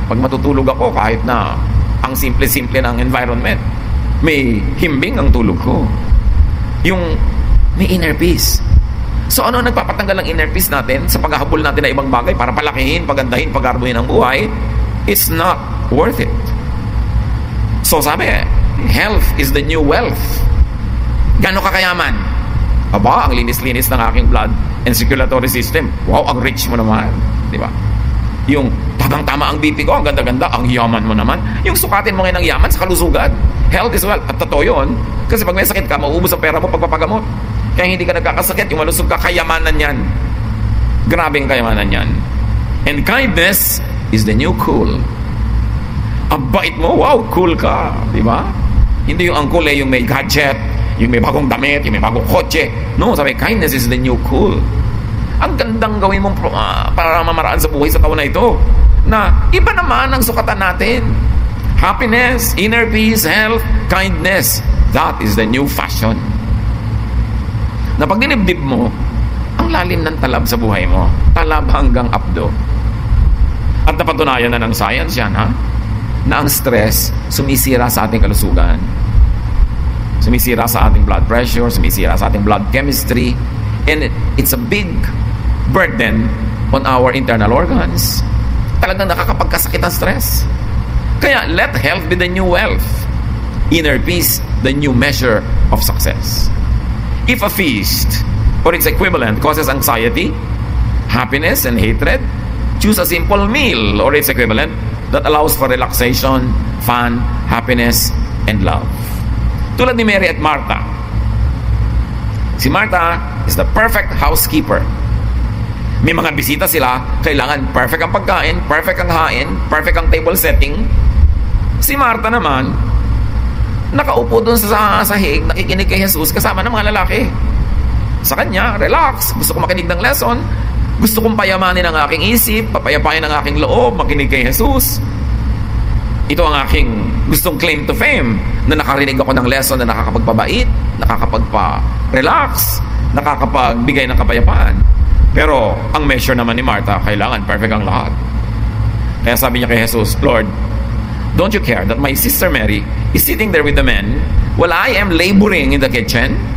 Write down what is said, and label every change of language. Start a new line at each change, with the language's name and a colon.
Filipino: Pag matutulog ako, kahit na ang simple-simple ng environment, may himbing ang tulog ko. Yung may inner peace. So ano ang nagpapatanggal ng inner peace natin sa paghahabol natin na ibang bagay para palakihin, pagandahin, pagarduhin ang buhay?
English: It's not worth it.
Filipino: So sabi,
English: health is the new wealth.
Filipino: Gano'ng kakayaman? Aba, ang linis-linis ng aking
English: blood and circulatory system.
Filipino: Wow, ang rich mo naman. Di ba? Yung tamang-tama ang BP ko, ang ganda-ganda, ang yaman mo naman. Yung sukatin mo ngayon ng yaman sa kalusugan.
English: Health is wealth.
Filipino: At totoo yun. Kasi pag may sakit ka, mauubos ang pera mo pagpapagamot. Kaya hindi ka nagkakasakit, yung malusog ka, kayamanan yan. Grabing kayamanan yan.
English: And kindness is the new cool.
Filipino: Ang bait mo, wow, cool ka. Di ba? Hindi yung ang cool yung may gadget, yung may bagong damit, yung may bagong kotse.
English: No, sabi, kindness is the new cool.
Filipino: Ang gandang gawin mong para mamaraan sa buhay sa taon na ito. Na iba naman ang sukatan natin.
English: Happiness, inner peace, health, kindness. That is the new fashion.
Filipino: Na pag dinibdib mo, ang lalim ng talab sa buhay mo. Talab hanggang abdo. At napatunayan na ng science yan, ha? Na ang stress sumisira sa ating kalusugan. Sumisira sa ating blood pressure, sumisira sa ating blood chemistry.
English: And it's a big burden on our internal organs.
Filipino: Talagang nakakapagkasakit ang stress.
English: Kaya let health be the new wealth. Inner peace, the new measure of success. If a feast or its equivalent causes anxiety, happiness, and hatred, choose a simple meal or its equivalent that allows for relaxation, fun, happiness, and love.
Filipino: Tulad ni Mary at Martha. Si Martha
English: is the perfect housekeeper.
Filipino: May mga bisita sila, kailangan perfect ang pagkain, perfect ang hain, perfect ang table setting. Si Martha naman, nakaupo doon sa sahig, nakikinig kay Jesus kasama ng mga lalaki. Sa kanya, relax. Gusto ko makinig ng lesson. Gusto kong payamanin ang aking isip, papayapain ang aking loob, makinig kay Jesus. Ito ang aking gustong
English: claim to fame,
Filipino: na nakarinig ako ng lesson na nakakapagpabait, nakakapagpa-relax, nakakapagbigay ng kapayapaan. Pero ang measure naman ni Martha, kailangan perfect ang lahat. Kaya sabi niya kay Jesus,
English: Lord, don't you care that my sister Mary is sitting there with the men while I am laboring in the kitchen?